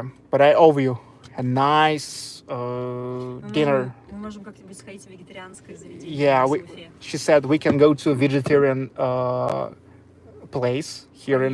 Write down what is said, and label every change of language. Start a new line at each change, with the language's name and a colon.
English: But I owe you a nice dinner.
Russian: Мы можем как-нибудь сходить в вегетарианское заведение.
English: Yeah,
Russian: в Уфе.
English: she said we can go to a vegetarian place here in